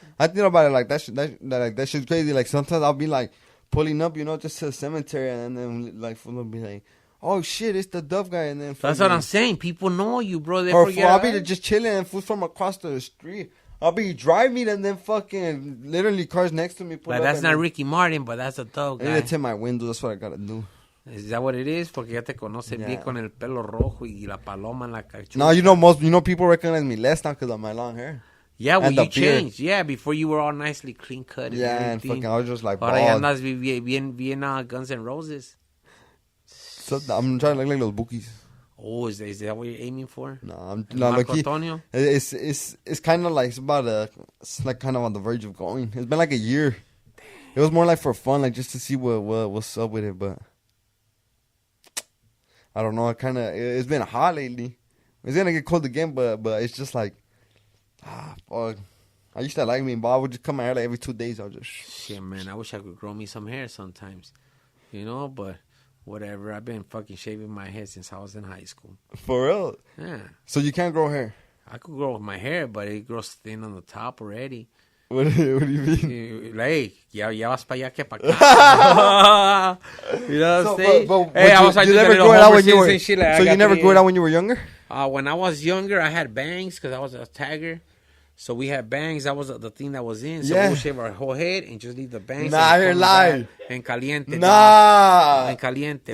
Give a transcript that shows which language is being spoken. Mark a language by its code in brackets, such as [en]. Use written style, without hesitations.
[en] I think about it like that shit's crazy. Like sometimes I'll be like pulling up, just to the cemetery, and then like will be like, oh shit, it's the Dove guy, and then that's what I'm saying. People know you, bro. They or forget. I'll be just chilling and food from across the street. I'll be driving and then fucking literally cars next to me. But that's not Ricky Martin, but that's a Dove guy. I need to tint my windows. That's what I gotta do. Is that what it is? [es] Porque ya te conoce bien con el pelo rojo y la paloma en la cachucha. [en] No, people recognize me less now because of my long hair. Yeah, well, you changed. Yeah, before you were all nicely clean cut. And fucking, I was just like, [es] ahora ya andas bien Guns N' Roses. [en] So I'm trying to look like those bookies. Oh, is that what you're aiming for? No, I'm not lucky. Antonio? It's kind of like it's like kind of on the verge of going. It's been like a year. It was more like for fun, like just to see what's up with it. But I don't know. It's been hot lately. It's gonna get cold again, but it's just like fuck. I used to like me, but I would just cut my hair like every 2 days. I was just shit, man. I wish I could grow me some hair sometimes, but. Whatever. I've been fucking shaving my head since I was in high school. For real? Yeah. So you can't grow hair? I could grow my hair, but it grows thin on the top already. What do you mean? Like, [es] ya vas para allá que para acá. [en] You know what I'm saying? But hey, I was like, you never grew it out when you were. Like, so you never grew it out when you were younger? When I was younger, I had bangs because I was a tagger. So we had bangs. That was the thing that was in. So we would shave our whole head and just leave the bangs. Nah, you're lying. [es] En caliente. [en] Nah. [es] En caliente.